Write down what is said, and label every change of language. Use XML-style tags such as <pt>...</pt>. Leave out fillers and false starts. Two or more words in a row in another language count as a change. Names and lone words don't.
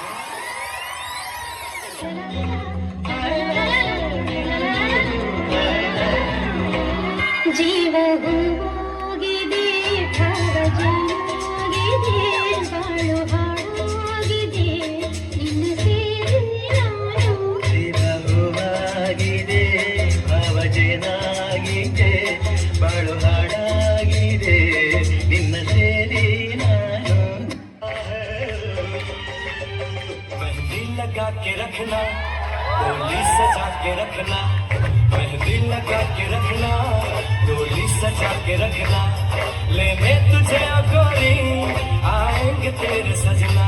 <kn>ಜೀವ ಹೋಗಿದೆ ಬಾಳು ಹಾಳಾಗಿದೆ ನಿನ್ನ ಸೇರಿ ನಾನು. ಜೀವ ಹೂವಾಗಿದೆ ಭಾವಜೇನಾಗಿದೆ ಬಾಳು ಹಾಳಾಗಿದೆ ನಿನ್ನ ಸೇರಿ ನಾನು.</kn> <hi>मेहंदी लगा के रखना डोली सजा के रखना मेहंदी लगा के रखना डोली सजा के रखना लेने तुझे गोरी आएंगे तेरे सजना.</hi>